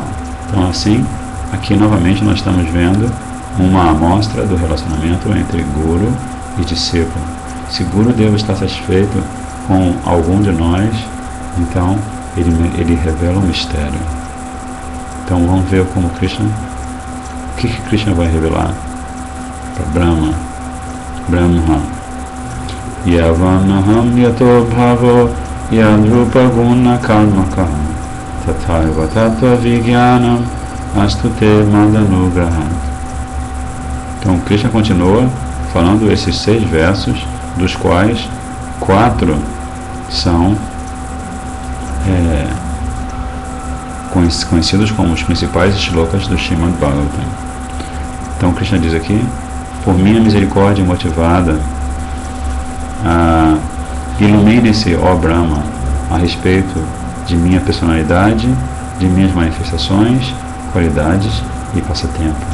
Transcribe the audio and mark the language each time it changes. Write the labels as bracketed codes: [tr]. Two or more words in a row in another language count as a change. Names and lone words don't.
[pt] Então assim, aqui novamente nós estamos vendo uma amostra do relacionamento entre Guru e discípulo. Se Gurudeva está satisfeito com algum de nós, então ele revela o mistério. Então vamos ver como Krishna, o que Krishna vai revelar para Brahma. [sa] यावानहं यथा भावो यद्रूप गुण कर्मकः तथैव तत्त्व विज्ञानम् अस्तु ते मदनुग्रहात्. [pt] Então Krishna continua falando esses 6 versos, dos quais 4 são conhecidos como os principais shlokas do Srimad Bhagavatam. Então Krishna diz aqui: por minha misericórdia motivada, ilumine-se, ó Brahma, a respeito de minha personalidade, de minhas manifestações, qualidades e passatempos.